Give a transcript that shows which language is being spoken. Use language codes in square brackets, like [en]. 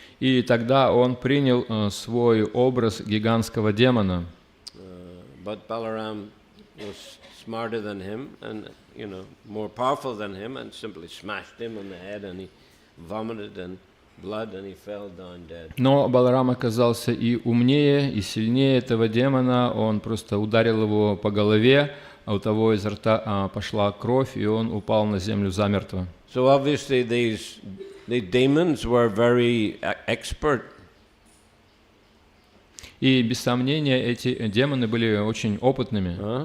[ru] И тогда он принял свой образ гигантского демона. [en] But Balaram was smarter than him and more powerful than him, and simply smashed him on the head, and he vomited and blood, and he fell down dead. [ru] Но Баларам оказался и умнее, и сильнее этого демона. Он просто ударил его по голове, а у того изо рта пошла кровь, и он упал на землю замертво. [en] So obviously these demons were very expert. [ru] И без сомнения эти демоны были очень опытными.